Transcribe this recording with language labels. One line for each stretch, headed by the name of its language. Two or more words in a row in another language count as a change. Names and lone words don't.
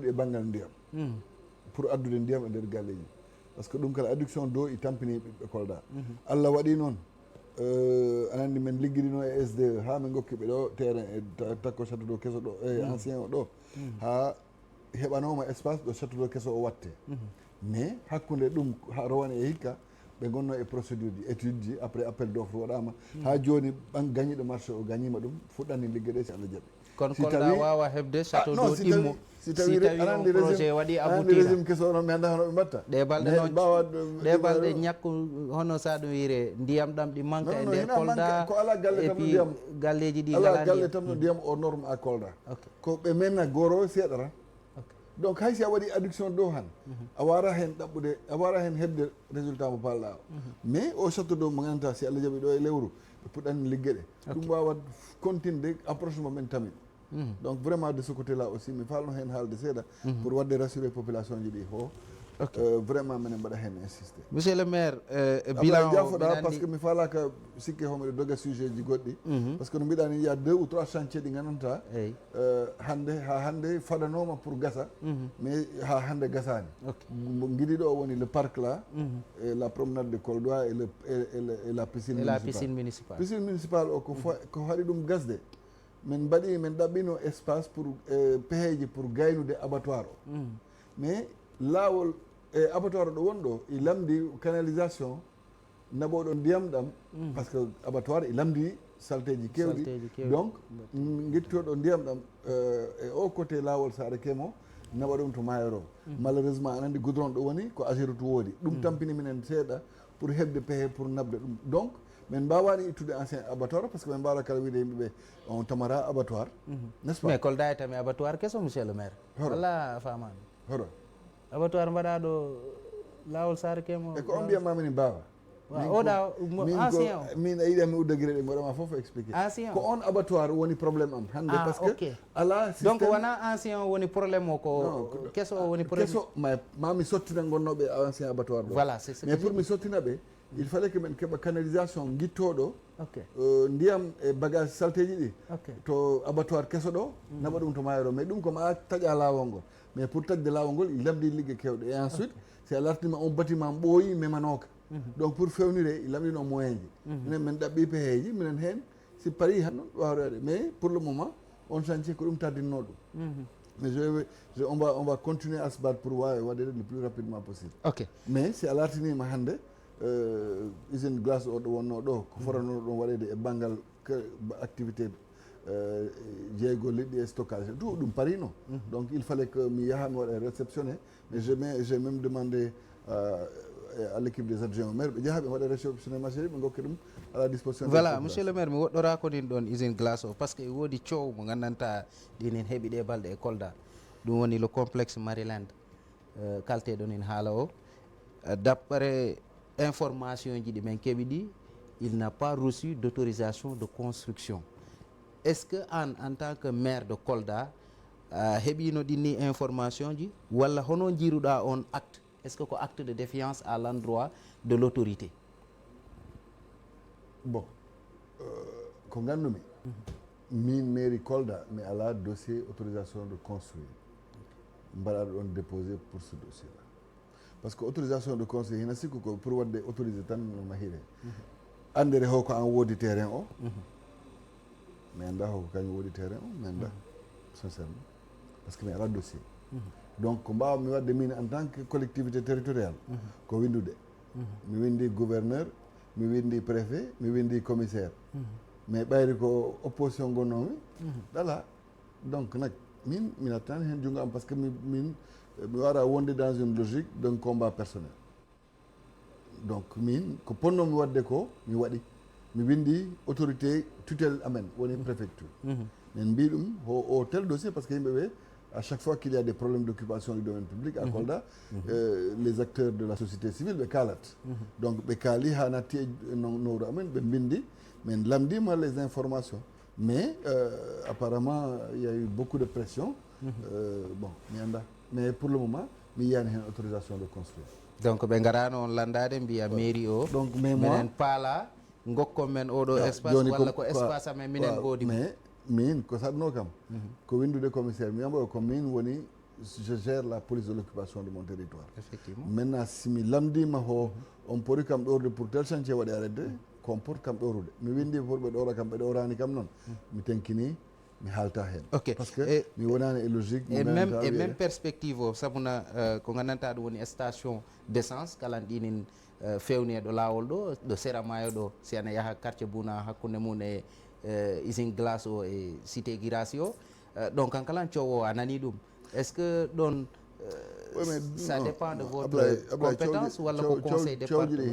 Fula: e banggal ndiyam pour addude ndiyam e nder galleji
French: par ce que
Fula: ɗum kala
French: adduction d'eau
Fula: i tampini ɓiɓɓe Kolda Allah waɗi noon aɗa anndi men liggiɗino e SDE ha min gokkiɓe ɗo terrain e takko
French: château d'eau
Fula: keso ɗo e ancien o ɗo ha heɓanoma espace ɗo
French: château d'eau
Fula: keso o watte mais hakkude ɗum ha rowane e hikka ɓe gonno e procédure ji étude ji
French: après appel d'offre
Fula: waɗama ha joni gañiɗo marché o gañima ɗum fuɗɗani liggue ɗe si Allah jaaɓi kono Kolda wawa hebde
French: château d'eau
Fula: ɗimmo si tawi on projet waɗi
French: aboutir régime
Fula: keso onon mi anda hono ɓe mbatta ɗe balɗe noon ɗe balɗe ñakku hono sa ɗum wiire ndiyam ɗam ɗi manque e nder Kolda ko ala galle et tan puis ndiyam galleji ɗi ala galle tan no ndiyam o
French: norme à Kolda
Fula: ko ɓe menna goro seeɗa tan donc hay si a waɗi
French: adduction d'eau
Fula: han a wara hen ɗaɓɓude a wara hen heɓde résultat mo palɗa o mais o
French: château d'eau
Fula: mo ganduta si Allah jaaɓi ɗo e lewru ɓe puɗɗani liggue ɗe ɗum wawa continde approche mo men tamin
French: donc vraiment de ce côté là aussi
Fula: mi falno hen haalde seeɗa pour wadde rassurer population ji ɗi ho vraiment minen mbaɗa hen insisté
French: monsieur le maire bilan
Fula: jafoɗa
French: par ce que
Fula: mi falaka sikke homiɗo doga sujet ji goɗɗi
French: par ce que
Fula: no mbiɗa ni
French: il y a 2 ou 3 chantier
Fula: ɗi gandanta hande faɗanoma pour gasa mais ha hande gasani mo guiɗiɗo o woni
French: le parc là et la promenade de Koldoa et la piscine municipale piscine municipale
Fula: o ko haɗi ɗum gasde min ɗaɓɓino espace pour peheji pour gaynude abattoir o mais laawol e abattoir ɗo wonɗo i lamdi canalisation naɓoɗo ndiyam ɗam par
French: ce que
Fula: abattoir i lamdi salteji kewɗi donc guittoɗo ndiyam ɗam e o côté laawol Saare Kemo naɓa ɗum to Mayoro malheureusement aɗa andi goudron ɗo woni ko Ageroute woodi ɗum tampini minen seeɗa pour heɓde pehe pour nabde ɗum donc min mbawani ittude ancien abattoir
French: par ce que
Fula: min mbawata kala wiide yimɓeɓe on tamara abattoir
French: n'est ce pas
Fula: mais Kolda e tami abattoir keso
French: monsieur le maire
Fula: walla famani hoɗo abattoir mbaɗaɗo lawol Saare Kemo e ko on mbiyatmami ni mbawa oɗa ancien o min a yiɗi ami uddaguire ɗe mbaɗama
French: foof expliqué
Fula: ancien ko on abattoir woni probléme am hande
French: par ce que
Fula: ala donc wona ancien o woni probléme o ko keso o woni probléme keso mami sottina gonnoɓe ancien abattoir ɗo
French: voilà c'est
Fula: mais pour mi sottina ɓe
French: il fallait que
Fula: min keɓa canalisation guittoɗo ndiyam e bagage salteji ɗi to abattoir keso ɗo naɓa ɗum to Mayoro mais ɗum koma taƴa lawol ngol mais pour taƴde lawol ngol i lamdi liggue kewɗe et ensuite si a lartima on bâtiment ɓooyi memanoka donc pour fewnire i lamɗino moyen ji minen min ɗaɓɓi peheji minen hen si paari han ɗon wawi waɗe
French: mais pour le moment
Fula: on chantier ko ɗum tardinno ɗum
French: mais on va continuer à se battre pour
Fula: waɗede
French: le plus rapidement possible
Fula: mais si a lartinima hande
French: usine glace
Fula: o ɗo wonno ɗo ko fotano ɗon waɗede e banggal activité jeeygo liɗɗi e
French: stockage tout
Fula: ɗum parino donc
French: il fallait que
Fula: mi yaha mi waɗa réceptionné
French: mais j'ai même demandé à l'équipe des adjoints au maire
Fula: ɓe jaaha ɓe waɗa réceptionné marché ɓe gokki ɗum
French: à la disposition
Fula: voilà
French: monsieur le maire
Fula: mi woɗɗora ko nin ɗon
French: usine glace
Fula: o
French: par ce que
Fula: woodi coow mo gandanta ɗinin heeɓi ɗe balɗe e Kolda ɗum woni
French: le complexe Maryland
Fula: kalteɗon in haala o
French: d'après information
Fula: ji ɗi men keeɓi ɗi
French: il n'a pas reçu d'autorisation de construction est-ce que en tant que maire de Kolda
Fula: heeɓino ɗinni information ji walla hono jiiruɗa on acte
French: est ce que
Fula: ko
French: acte de défiance à l'endroit de l'autorité
Fula: bon ko gandumi min
French: mairie Kolda
Fula: mi ala
French: dossier autorisation de construire
Fula: mbaɗaɗo ɗon
French: déposé pour ce dossier là par ce que autorisation de construire
Fula: hina sikku ko pour wadde autorisé tan no mahire andere ho ko an woodi terrain o mi anda hoko kañum woodi terrain o mi anda
French: sincèrement par ce que
Fula: mi ala dossier donc ko mbawmi wadde min
French: en tant que collectivité territoriale
Fula: ko windude mi windi gouverneur mi windi préfet mi windi commissaire mais ɓayri ko opposition gonnomi ɗala donc nak min attani hen junngo am
French: par ce que
Fula: mi wara wonde
French: dans une logique d'un combat personnel
Fula: donc min ko ponnomi wadde ko mi waɗi mi windi
French: autorité tutelle
Fula: amen woni préfecture min mbi ɗum o
French: tel dossier par ce que
Fula: yimɓeɓe
French: à chaque fois qu'il y a des problèmes d'occupation du domaine public à Kolda les acteurs de la société civile
Fula: ɓe kalat donc ɓe kaali ha natti e nowru amen ɓe bindi min lamdima
French: les informations mais apparemment il y a eu beaucoup de pression bon
Fula: mi anda
French: mais pour le moment
Fula: mi yiyani hen
French: autorisation de construire
Fula: donc ɓe garano on landade mbiya mairie o donc mais minen paala gokkon men oɗo espace walla ko espace amen minen goodi mais min ko saɗno kam ko windude commissaire mi wiyamo ko min woni
French: je gère la police de l'occupation de mon territoire. Effectivement.
Fula: Maintenant simi lamdima ho on poti kam ɗorde
French: pour tel chantier
Fula: waɗi arrêté kon poti kam ɗorude mi windi pour ɓe ɗora kam ɓe ɗorani kam noon mi tenkini mi haalta hen
French: par ce que
Fula: mi wonani e logique
French: et même perspective
Fula: o sabuna ko gandanta ɗum woni
French: station d' essence
Fula: kala ɗinin fewneɗo lawol ɗo sera maayo ɗo si ana yaaha
French: quartier Bouna
Fula: hakkude mum e
French: usine glace
Fula: o e cité Guirassy o donc kan kala cowo a nani ɗum
French: est ce que
Fula: ɗon
French: ça dépend de votre compétence
Fula: walla ko
French: conseil départemental